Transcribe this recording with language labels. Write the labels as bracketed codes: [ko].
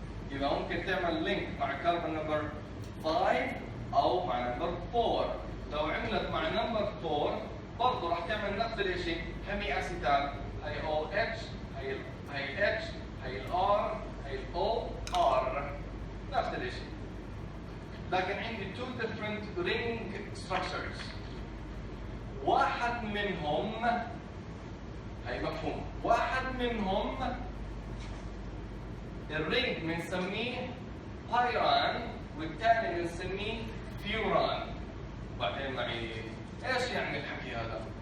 [ar] يبقى ممكن تعمل لينك مع كربون نمبر 5 او مع نمبر 4. لو عملت مع نمبر 4 برضه راح تعمل نفس الشيء هيمي اسيتال. هي OH هي H هي R هي OR نفس الشيء. لكن عندي [en] two different ring structures. [ar] واحد منهم هي مفهوم واحد منهم الرينج بنسميه بايران والثاني بنسميه فيوران. بعدين معي ايش يعني الحكي هذا؟